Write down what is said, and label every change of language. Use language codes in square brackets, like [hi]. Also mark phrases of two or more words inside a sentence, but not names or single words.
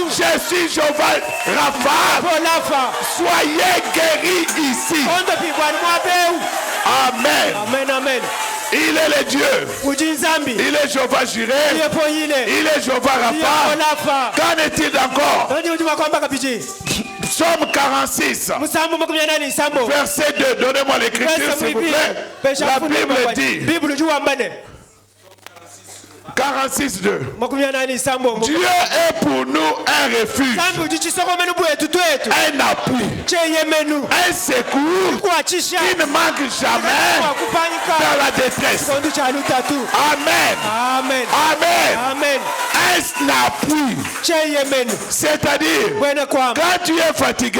[fr] Je suis Jéhovah Rapha. [cjk] bolafa [fr] Soyez guéris ici. [cjk] ondo pigwani mwabeu [fr] Amen. [cjk] amen amen [fr] Il est le Dieu. [cjk] uji nzambi [fr] Il est Jéhovah Jireh. [cjk] iyepoyile [fr] Il est Jéhovah Rapha. [cjk] bolafa [fr] Qu'en est-il encore? [cjk] ndi ujuma kwamba kapiji [fr] Psaume 46, [cjk] musambo makumi anani nsambo [fr] verset 2. Donnez-moi l'écriture, s'il vous plaît. La Bible dit, [cjk] Bible uji wambane [fr] 46, 2. [cjk] makumi anani nsambo [fr] Dieu est pour nous un refuge, [cjk] nsambi uji chisokomenu bwetu twetu [fr] un appui, [cjk] cheyemenu [fr] un secours [cjk] kuachisha [fr] qui ne manque jamais [cjk] wakupanyika [fr] dans la détresse. [cjk] kondu cha lutatu [fr] Amen. [cjk] amen [fr] Amen. [cjk] amen [fr] Un appui, [cjk] cheyemenu [fr] c'est-à-dire, [cjk] bwene kwamba [fr] quand tu es fatigué,